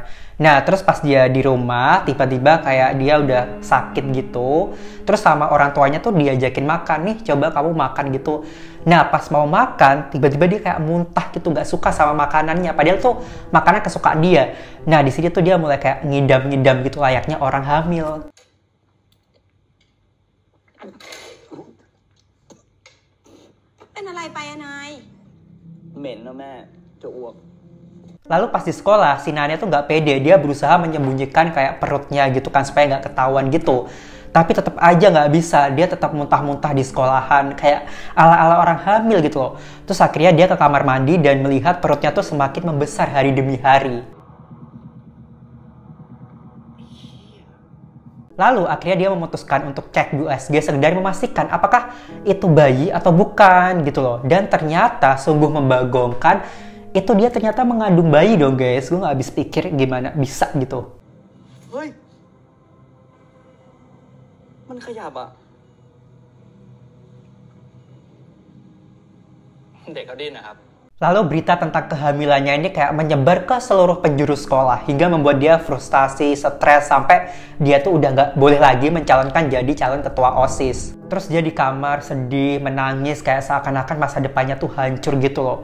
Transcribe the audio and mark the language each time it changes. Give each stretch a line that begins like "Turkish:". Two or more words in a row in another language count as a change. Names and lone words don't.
Indonesian: Nah terus pas dia di rumah, tiba-tiba kayak dia udah sakit gitu. Terus sama orang tuanya tuh diajakin makan, nih coba kamu makan gitu. Nah pas mau makan, tiba-tiba dia kayak muntah gitu, nggak suka sama makanannya. Padahal tuh makanan kesukaan dia. Nah di sini tuh dia mulai kayak ngidam-ngidam gitu layaknya orang hamil.
Thai: เป็นอะไรไปอะนาย เหม็นนะแม่จะอ้วก
Indonesian: Lalu pas di sekolah, si Nanya tuh nggak pede. Dia berusaha menyembunyikan kayak perutnya gitu kan, supaya nggak ketahuan gitu. Tapi tetap aja nggak bisa. Dia tetap muntah-muntah di sekolahan, kayak ala-ala orang hamil gitu loh. Terus akhirnya dia ke kamar mandi dan melihat perutnya tuh semakin membesar hari demi hari. Lalu akhirnya dia memutuskan untuk cek di USG sekedar memastikan apakah itu bayi atau bukan gitu loh. Dan ternyata sungguh membagongkan, itu dia ternyata mengandung bayi dong guys. Gue gak habis pikir gimana bisa gitu.
Thai: เฮ้ย มันขยับอะเด็กเขาดิ้นนะครับ
Indonesian: Lalu berita tentang kehamilannya ini kayak menyebar ke seluruh penjuru sekolah hingga membuat dia frustasi, stres, sampai dia tuh udah nggak boleh lagi mencalonkan jadi calon ketua OSIS. Terus dia di kamar sedih, menangis, kayak seakan-akan masa depannya tuh hancur gitu loh.